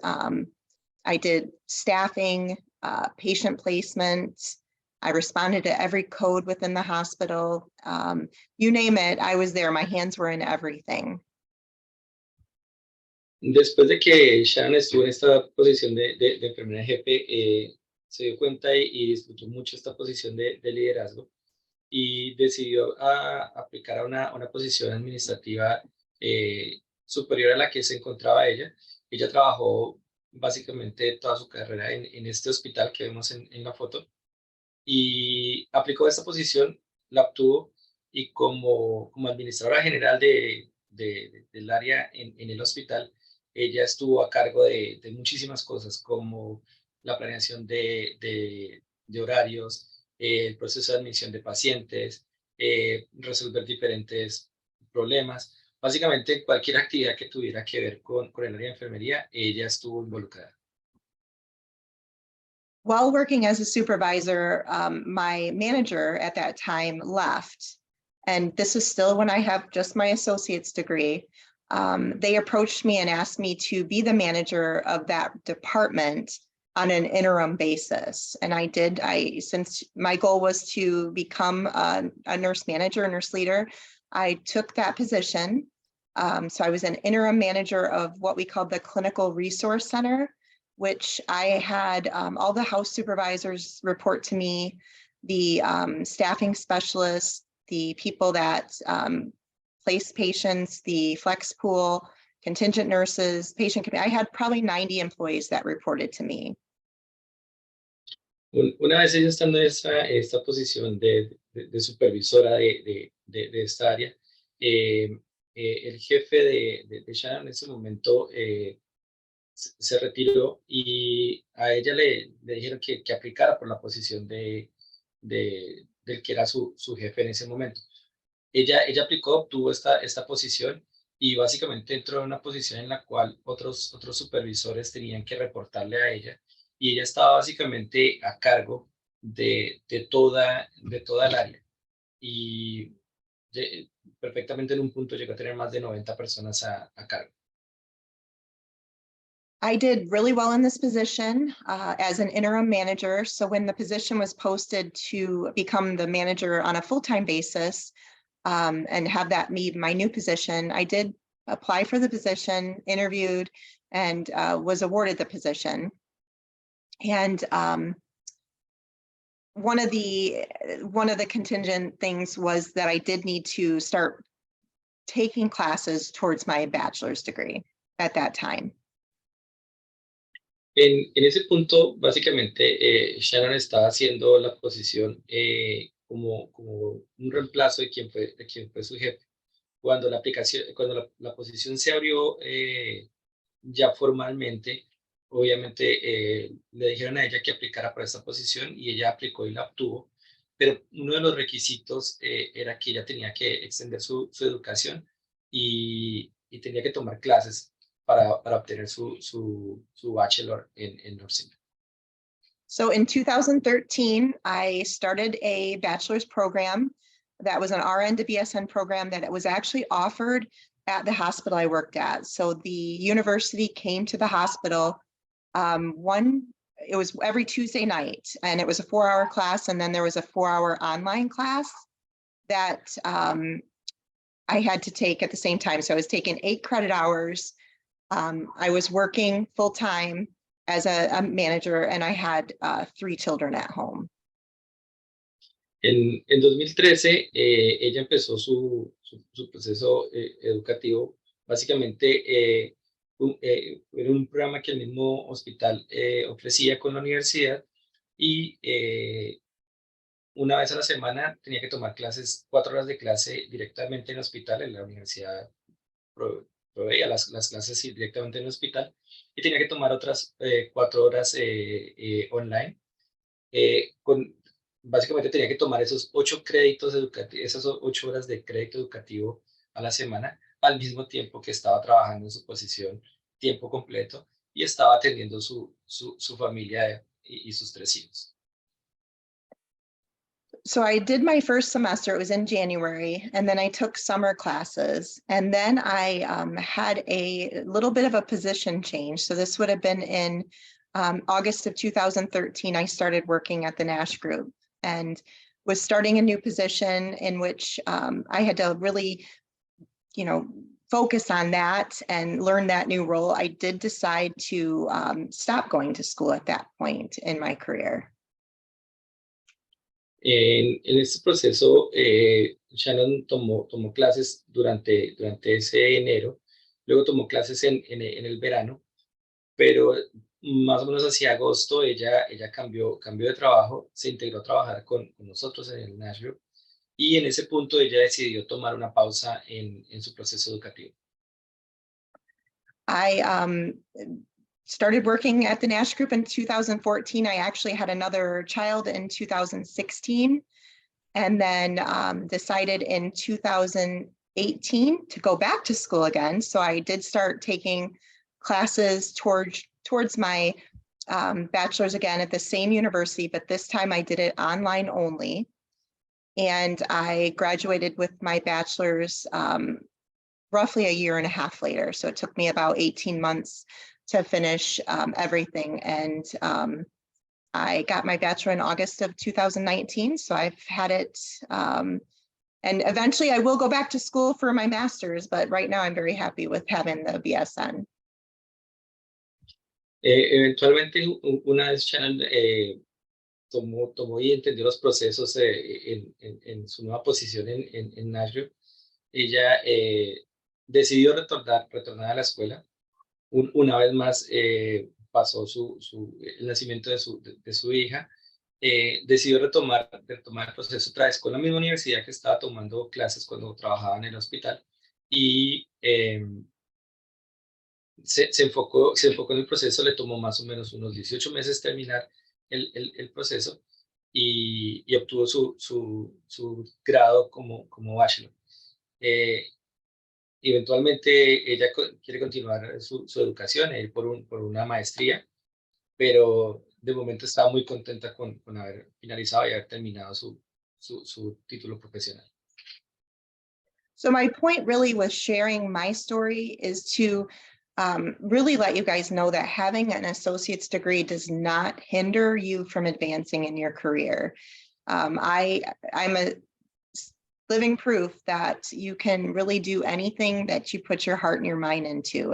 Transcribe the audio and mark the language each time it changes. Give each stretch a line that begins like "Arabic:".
English: I did staffing, patient placement. I responded to every code within the hospital. You name it, I was there. My hands were in everything.
Spanish: Después de que Sharon estuvo en esta posición de enfermera jefe, se dio cuenta y disfrutó mucho esta posición de liderazgo y decidió aplicar a una posición administrativa superior a la que se encontraba ella. Ella trabajó básicamente toda su carrera en este hospital que vemos en la foto y aplicó esta posición, la obtuvo y como administradora general del área en el hospital, ella estuvo a cargo de muchísimas cosas como la planeación de horarios, el proceso de admisión de pacientes, resolver diferentes problemas. Básicamente cualquier actividad que tuviera que ver con el área de enfermería, ella estuvo involucrada.
English: While working as a supervisor, my manager at that time left. And this is still when I have just my associate's degree. They approached me and asked me to be the manager of that department on an interim basis. And I did. Since my goal was to become a nurse manager, a nurse leader, I took that position. So I was an interim manager of what we called the Clinical Resource Center, which I had all the house supervisors report to me, the staffing specialists, the people that place patients, the flex pool, contingent nurses, I had probably 90 employees that reported to me.
Spanish: Una vez ella estando en esta posición de supervisora de esta área, el jefe de Shannon en ese momento se retiró y a ella le dijeron que aplicara por la posición del que era su jefe en ese momento. Ella aplicó, obtuvo esta posición y básicamente entró en una posición en la cual otros supervisores tenían que reportarle a ella y ella estaba básicamente a cargo de toda el área y perfectamente en un punto llegó a tener más de 90 personas a cargo.
English: I did really well in this position as an interim manager. So when the position was posted to become the manager on a full-time basis and have that be my new position, I did apply for the position, interviewed, and was awarded the position. And one of the contingent things was that I did need to start taking classes towards my bachelor's degree at that time.
Spanish: En ese punto, básicamente, Shannon estaba haciendo la posición como un reemplazo de quien fue su jefe. Cuando la posición se abrió ya formalmente, obviamente le dijeron a ella que aplicara para esta posición y ella aplicó y la obtuvo, pero uno de los requisitos era que ella tenía que extender su educación y tenía que tomar clases para obtener su bachelor en nursing.
English: So in 2013, I started a bachelor's program that was an RN to BSN program that was actually offered at the hospital I worked at. So the university came to the hospital. It was every Tuesday night, and it was a 4-hour class, and then there was a 4-hour online class that I had to take at the same time. So I was taking 8 credit hours. I was working full-time as a manager, and I had 3 children at home.
Spanish: En 2013, ella empezó su proceso educativo, básicamente en un programa que el mismo hospital ofrecía con la universidad y una vez a la semana tenía que tomar clases, 4 horas de clase directamente en el hospital, en la universidad proveía las clases directamente en el hospital y tenía que tomar otras 4 horas online. Básicamente tenía que tomar esos 8 créditos educativos, esas 8 horas de crédito educativo a la semana, al mismo tiempo que estaba trabajando en su posición tiempo completo y estaba atendiendo su familia y sus 3 hijos.
English: So I did my first semester, it was in January, and then I took summer classes. And then I had a little bit of a position change. So this would have been in August of 2013, I started working at the Nash Group and was starting a new position in which I had to really, focus on that and learn that new role. I did decide to stop going to school at that point in my career.
Spanish: En este proceso, Shannon tomó clases durante ese enero, luego tomó clases en el verano, pero más o menos hacia agosto ella cambió de trabajo, se integró a trabajar con nosotros en el Nashville y en ese punto ella decidió tomar una pausa en su proceso educativo.
English: I started working at the Nash Group in 2014. I actually had another child in 2016 and then decided in 2018 to go back to school again. So I did start taking classes towards my bachelor's again at the same university, but this time I did it online only. And I graduated with my bachelor's roughly a year and a half later. So it took me about 18 months to finish everything. And I got my bachelor in August of 2019. So I've had it, and eventually I will go back to school for my master's, but right now I'm very happy with having the BSN.
Spanish: Eventualmente, una vez Shannon tomó y entendió los procesos en su nueva posición en Nashville, ella decidió retornar a la escuela. Una vez más pasó el nacimiento de su hija, decidió retomar el proceso otra vez con la misma universidad que estaba tomando clases cuando trabajaba en el hospital y se enfocó en el proceso, le tomó más o menos unos 18 meses terminar el proceso y obtuvo su grado como bachelor. Eventualmente ella quiere continuar su educación e ir por una maestría, pero de momento estaba muy contenta con haber finalizado y haber terminado su título profesional.
English: So my point really with sharing my story is to really let you guys know that having an associate's degree does not hinder you from advancing in your career. I'm a living proof that you can really do anything that you put your heart and your mind into.